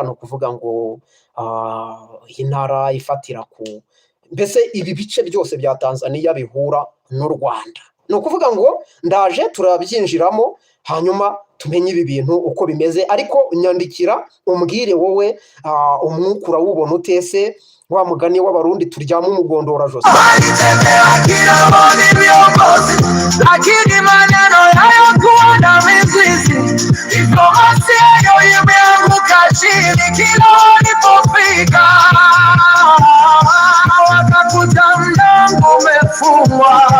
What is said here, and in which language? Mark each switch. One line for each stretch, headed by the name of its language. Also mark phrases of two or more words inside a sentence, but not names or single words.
Kinyarwanda: Ni ukuvuga ngo iyi ntara ifatira mbese ibi bice byose bya Tanzania bihura n'u Rwanda. Ni ukuvuga ngo ndaje turabyinjiramo, hanyuma tumenye ibi bintu uko bimeze. Ariko nyandikira umbwire wowe umwuka urawubona utese, wa mugani w'abarundi turyama umugondora jose.
Swahili: Lakini maneno yayo kuona mizizi, informasi yayo imeanguka chini kila walipofika, wakakuta mlango umefungwa.